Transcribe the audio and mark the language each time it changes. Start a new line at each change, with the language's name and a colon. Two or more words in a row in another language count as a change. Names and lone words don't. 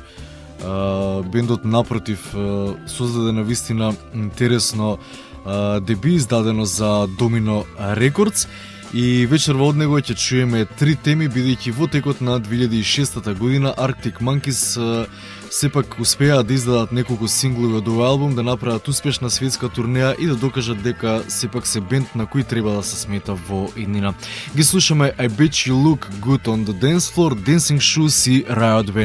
Macedonian: Бендот напротив создаде на вистина интересно деби издадено за Domino Records и вечерва од него ќе чуеме три теми, бидејќи во текот на 2006 година Arctic Monkeys сепак успеа да издадат неколку синглови од овој албум, да направат успешна светска турнеја и да докажат дека сепак се бенд на кој треба да се смета во иднина. Ги слушаме I Bet You Look Good on the Dance Floor, Dancing Shoes и Riot Band.